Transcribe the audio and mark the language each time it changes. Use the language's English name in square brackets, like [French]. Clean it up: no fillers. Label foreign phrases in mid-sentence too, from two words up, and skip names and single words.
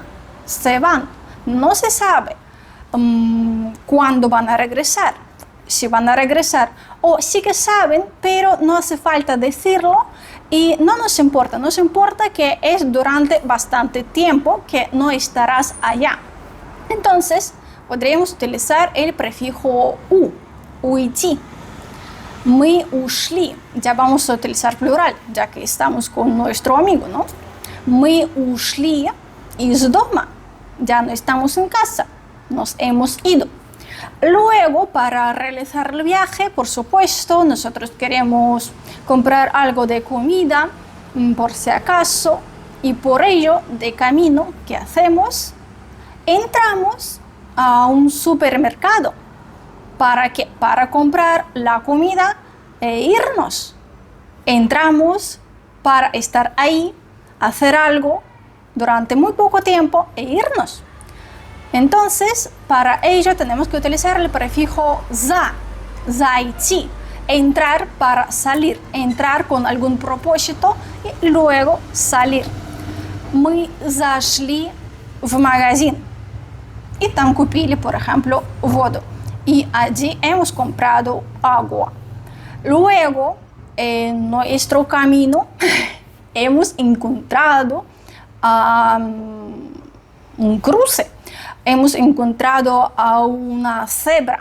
[Spanish] No se sabe cuándo van a regresar, si van a regresar, o sí que saben, pero no hace falta decirlo y no nos importa que es durante bastante tiempo que no estarás allá. Entonces, podríamos utilizar el prefijo уйти. [Russian] Мы ушли. [Spanish] Ya vamos a utilizar plural, ya que estamos con nuestro amigo, ¿no? [Russian] Мы ушли из дома. [Spanish] Ya no estamos en casa, nos hemos ido. Luego, para realizar el viaje, por supuesto, nosotros queremos comprar algo de comida, por si acaso, y por ello, de camino, ¿qué hacemos? Entramos a un supermercado. ¿Para qué? Para comprar la comida e irnos. Entramos para estar ahí, hacer algo durante muy poco tiempo e irnos. Entonces, para ello tenemos que utilizar el prefijo за, зайти, entrar para salir, entrar con algún propósito y luego salir. [Russian] Мы зашли в магазин y там купили, [Spanish] por ejemplo, воду. Y allí hemos comprado agua. Luego, en nuestro camino, hemos encontrado un cruce. Hemos encontrado a una cebra.